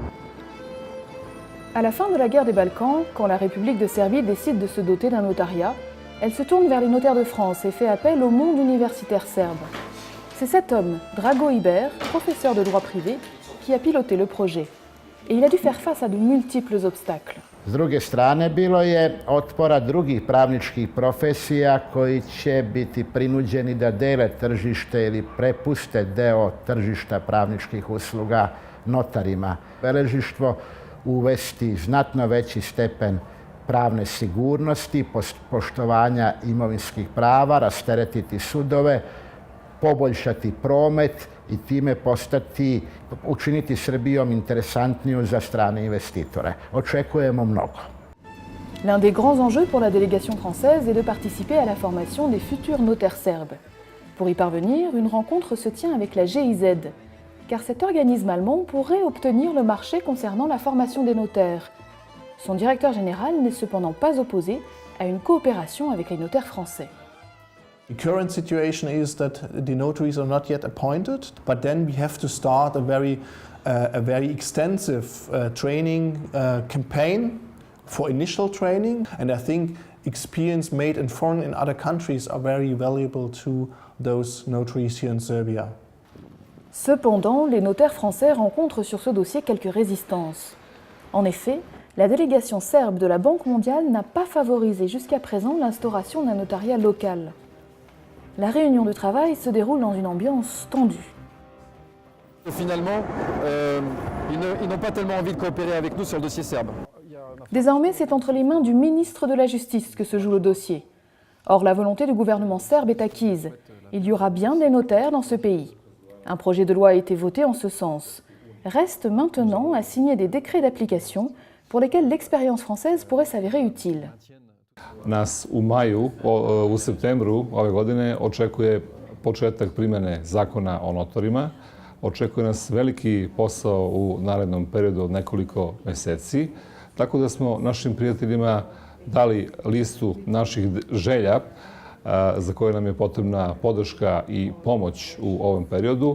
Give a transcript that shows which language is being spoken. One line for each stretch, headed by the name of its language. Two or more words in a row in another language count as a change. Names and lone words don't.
French: À la fin de la guerre des Balkans, quand la République de Serbie décide de se doter d'un notariat, elle se tourne vers les notaires de France et fait appel au monde universitaire serbe. C'est cet homme, Drago Iber, professeur de droit privé, qui a piloté le projet. Et il a dû faire face à de multiples obstacles.
Serbian: S druge strane, bilo je otpora drugih pravničkih profesija koji će biti prinuđeni da dele tržište ili prepuste deo tržišta pravničkih usluga notarima. Beležištvo uvesti znatno veći stepen pravne sigurnosti, poštovanja imovinskih prava, rasteretiti sudove, poboljšati promet i time učiniti Srbijom interesantniju za strane investitore. Očekujemo mnogo.
French: L'un des grands enjeux pour la délégation française est de participer à la formation des futurs notaires serbes. Pour y parvenir, une rencontre se tient avec la GIZ, car cet organisme allemand pourrait obtenir le marché concernant la formation des notaires. Son directeur général n'est cependant pas opposé à une coopération avec les notaires français.
English: The current situation is that the notaries are not yet appointed, but then we have to start a very extensive training campaign for initial training, and I think experience made in foreign and other countries are very valuable to those notaries here in Serbia.
French: Cependant, les notaires français rencontrent sur ce dossier quelques résistances. En effet, la délégation serbe de la Banque mondiale n'a pas favorisé jusqu'à présent l'instauration d'un notariat local. La réunion de travail se déroule dans une ambiance tendue. Finalement, ils n'ont pas tellement envie de coopérer avec nous sur le dossier serbe. Désormais, c'est entre les mains du ministre de la Justice que se joue le dossier. Or, la volonté du gouvernement serbe est acquise. Il y aura bien des notaires dans ce pays. Un projet de loi a été voté en ce sens. Reste maintenant à signer des décrets d'application pour lesquels l'expérience française pourrait s'avérer utile.
Serbian: Nas u maju, u septembru ove godine očekuje početak primjene zakona o notarima. Očekuje nas veliki posao u narednom periodu od nekoliko meseci. Tako da smo našim prijateljima dali listu naših želja za koje nam je potrebna podrška i pomoć u ovom periodu